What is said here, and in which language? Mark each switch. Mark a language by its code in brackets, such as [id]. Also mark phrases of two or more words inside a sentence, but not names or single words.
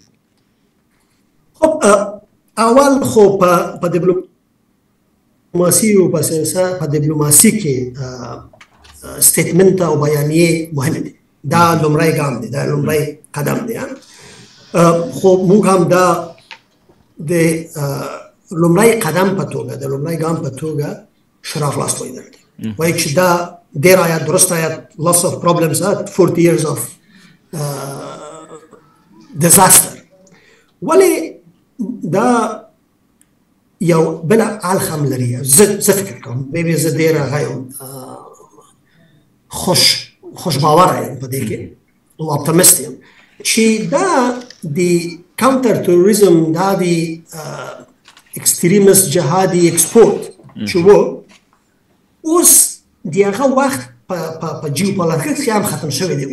[ps] خب اول خو په ډیپلوماسي او په سیاست په ډیپلوماسي کې سټیټمنټ او بیانیه مهم دي. دا لومړی ګام دی، دا لومړی قدم دی. خو موږ هم دا د لومړی قدم په توګه د لومړی ګام په توګه شراف لاس وایي وایي چې دا ډېر آیات درست آیات [en] lots of problems 40 years of disaster. [ps] ولی دا یو بل اړخ هم لري. زه فکر کوم زه ډېر هغه خوش باور یم په دې کې او اپټیمست یم چې دا د [en] counter terrorism [ps] دا د ایکستریمیست جهادي ایکسپورټ چې و اوس د هغه وخت په جیوپولیټیکس کې هم ختم شوی دی.